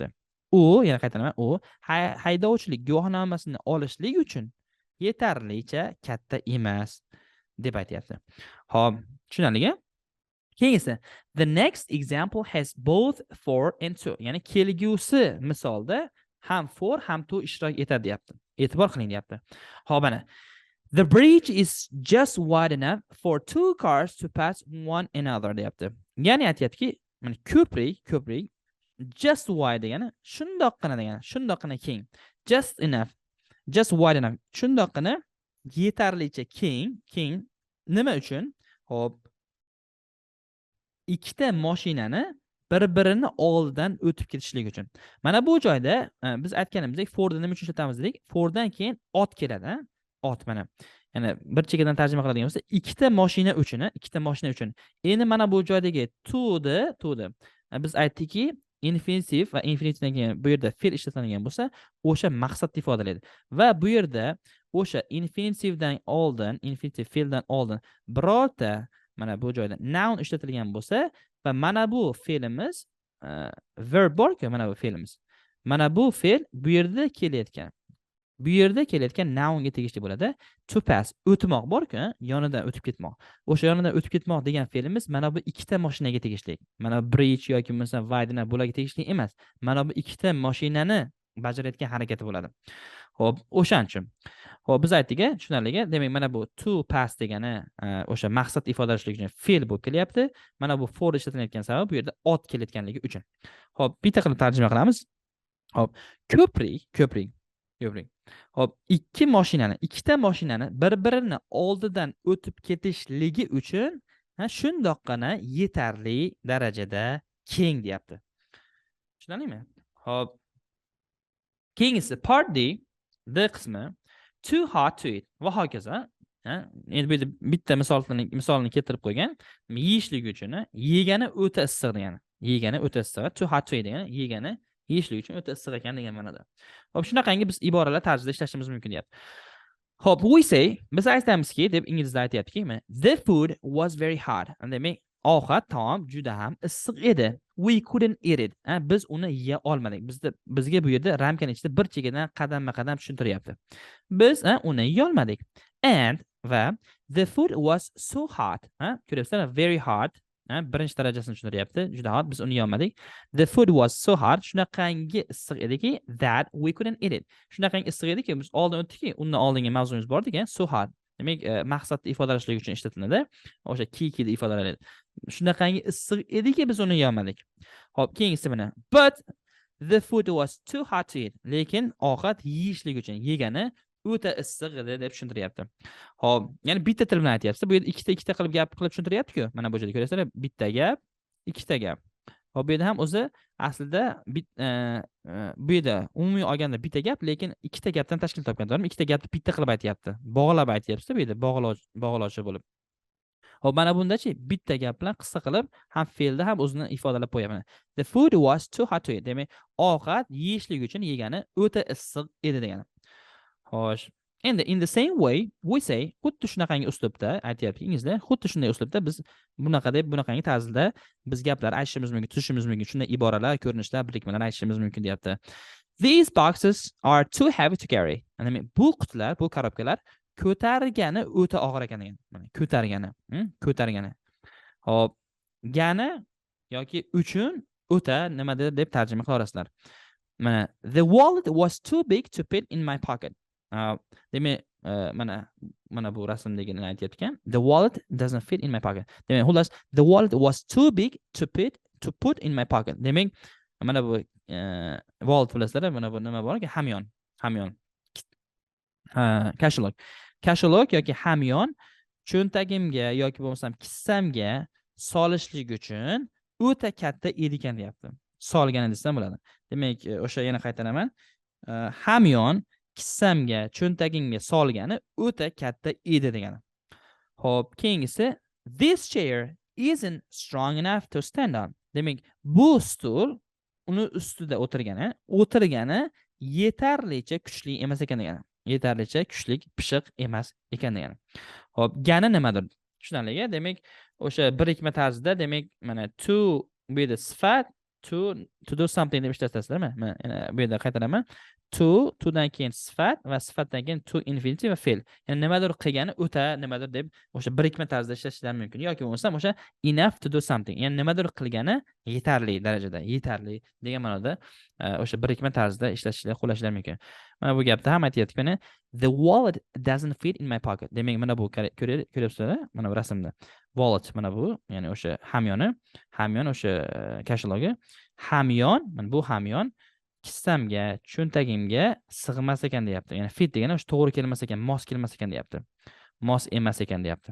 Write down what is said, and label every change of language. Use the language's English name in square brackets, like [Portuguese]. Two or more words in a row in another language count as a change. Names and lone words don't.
[Uzbek] U, yana qaytaraman, u haydovchilik guvohnomasini olishlik uchun yetarlicha katta emas deb aytayapti. Xo'p, tushunarlimi? Keyingisi, [English] the next example has both for and to. [Uzbek] Ya'ni kelgusi misolda ham for ham to ishtirok etadi deyapti. E'tibor qiling deyapti. Xo'p, mana [English] the bridge is just wide enough for two cars to pass one another deyapti. [Uzbek] Ya'ni aytayaptiki, mana ko'prik [English] just wide [Uzbek] degani shundoqqina keng. [English] Just enough, just wide enough. [Uzbek] Shundoqqina yetarlicha keng nima uchun? Xo'p, ikkita mashinani bir-birini oldidan o'tib ketishlik uchun. Mana bu joyda biz aytganimizdek for'ni nima uchun ishlatamiz dedik? For'dan keyin ot keladi, ot mana. Ya'ni bir chekkadan tarjima qiladigan bo'lsa, ikkita mashina uchun. Endi mana bu joydagi to the biz aytdikki, infinitive va infinitivdan keyin bu yerda fe'l ishlatiladigan bo'lsa, o'sha maqsadni ifodalaydi. Va bu yerda o'sha infinitive fe'ldan oldin birorta mana bu joyda noun ishlatilgan bo'lsa va mana bu fe'limiz verb borku, mana bu fe'limiz. Mana bu fe'l bu yerda kelayotgan. Bu yerda kelayotgan nounga tegishli bo'ladi. [English] To pass [Uzbek] o'tmoq bor-ku, yonidan o'tib ketmoq. O'sha yonidan o'tib ketmoq degan fe'limiz mana bu ikkita mashinaga tegishli. Mana bridge yoki bo'lmasa wide bularga tegishli emas. Mana bu ikkita mashinani bajarayotgan harakati bo'ladi. Xo'p, o'shanchun. Xo'p, biz aytdik, tushunarliga. Demak, mana bu [English] to pass [Uzbek] degani o'sha maqsad ifodalashlik uchun fe'l bo'lib kelyapti. Mana bu for ishlatilayotgan sabab bu yerda ot kelayotganligi uchun. Xo'p, bitta qilib tarjima qilamiz. Xo'p, ko'prik. Xo'p, ikkita mashinani bir-birini oldidan o'tib ketishligi uchun shundoqqina yetarli darajada keng deyapti. Tushunarlimi? Xo'p, keyingisi [English] part D, [Uzbek] D qismi [English] too hot to eat [Uzbek] va hokazo. Endi bu yerda bitta misolni keltirib qo'ygan. Yeyishlik uchun yegani o'ta issiq degani. Yegani o'ta issiq. [English] Too hot to eat [Uzbek] degani yegani yeyishlik uchun o'ta issiq ekan degan ma'noda. Xo'p, shunaqangi biz iboralar tarzida ishlashimiz mumkin deyapti. Xo'p, [English] we say, [Uzbek] biz aytamizki deb inglizda aytayaptiki, [English] the food was very hot. [Uzbek] Demak, taom juda ham issiq edi. [English] We couldn't eat it. [Uzbek] Biz uni yeya olmadik. Bizga bu yerda ramkaning ichida bir chekkadan qadamma-qadam tushuntiryapti. Biz uni yeya olmadik. [English] And va the food was so hot. [Uzbek] Ko'ryapsizlar, [English] very hot. [Uzbek] Birinchi darajasini tushuntiryapti. Juda hot, biz uni yeya olmadik. [English] The food was so hot. [Uzbek] Shunaqangi issiq ediki [English] that we couldn't eat it. [Uzbek] Shunaqangi issiq ediki, biz oldin o'tdikki, undan oldingi mavzuimiz bor ekan, [English] so hot. [Uzbek] Demak, maqsadni ifodalashlik uchun ishlatiladi. O'sha key deb ifodalanadi. Shunaqangi issiq ediki, biz uni yeya olmadik. Xo'p, keyingisi mana. [English] But the food was too hot to eat. [Uzbek] Lekin ovqat yeyishlik uchun yegani o'ta issiq edi deb tushuntiryapti. Xo'p, ya'ni bitta til bilan aytyapsiz. Bu yerda ikkita qilib gap qilib tushuntiryapti-ku. Mana bu yerda ko'rasizlar, bitta gap, ikkita gap. Xo'p, bu yerda ham o'zi aslida bu yerda umumiy olganda bitta gap, lekin ikkita gapdan tashkil topgan. To'g'rimi? Ikkita gapni bitta qilib aytyapti. Bog'lab aytyapsiz bu yerda, bog'lovchi bo'lib. Xo'p, mana bundachi bitta gap bilan qisqa qilib ham fe'lda ham o'zini ifodalab qo'yaman. [English] The food was too hot to eat. [Uzbek] Demak, ovqat yeyishlik uchun yegani o'ta issiq edi degani. Xo'sh. Endi [English] in the same way we say, [Uzbek] xuddi shunaqangi uslubda aytayapti inglizda, xuddi shunday uslubda biz bunaqangi tarzda biz gaplar aytishimiz mumkin, tuzishimiz mumkin. Shunday iboralar, ko'rinishlar, birikmalar aytishimiz mumkin deyapti. [English] These boxes are too heavy to carry. [Uzbek] Ya'ni bu qutlar, bu korobkalar ko'targani o'ta og'ir ekan degan. Mana ko'targani. Xo'p, gani yoki uchun o'ta nimadir deb tarjima qila olasizlar. [English] Mana the wallet was too big to fit in my pocket. [Uzbek] Demak, mana bu rasmdagini aytayotgan ekan. [English] The wallet doesn't fit in my pocket. [Uzbek] Demak, xullas, [English] the wallet was too big to put in my pocket. [Uzbek] Demak, mana bu wallet bilasizlar, mana bu nima bor-ki, hamyon. Kashalok yoki hamyon cho'ntagimga yoki bo'lmasam kissamga solishlik uchun o'ta katta edi ekan deyapti. Solgani desam bo'ladi. Demak, o'sha yana qaytaraman. Hamyon kissamga, cho'ntagimga solgani o'ta katta edi degani. Xo'p, keyingisi [English] this chair isn't strong enough to stand on. [Uzbek] Demak, bu stul uni ustida o'tirgani yetarlicha kuchli emas ekan degani. Yetarlicha kuchli, pishiq emas ekan degani. Xo'p, gani nimadir? Tushunarliga, demak, o'sha birikma tarzida, demak, mana to bu yerda sifat [English] to do something [Uzbek] deb ishlatasizlarmi? Mana bu yerda qaytaraman. To dan keyin sifat va sifatdan keyin to infinitive va fe'l. Ya'ni nimadir qilgani o'ta nimadir deb o'sha birikma tarzda ishlashlar mumkin. Yoki bo'lmasa o'sha [English] enough to do something. [Uzbek] Ya'ni nimadir qilgani yetarli darajada, yetarli degan ma'noda o'sha birikma tarzda ishlashlar, qo'llashlar mumkin. Mana bu gapda ham aytayapti, mana [English] the wallet doesn't fit in my pocket. [Uzbek] Demak, mana bu ko'ryapsizlar, mana bu rasmda. Wallet mana bu, ya'ni o'sha hamyon o'sha kashalogi. Hamyon, mana bu hamyon kissamga, cho'ntagimga sig'mas ekan deyapti. Ya'ni fit degani o'sha to'g'ri kelmas ekan, mos kelmas ekan deyapti. Mos emas ekan deyapti.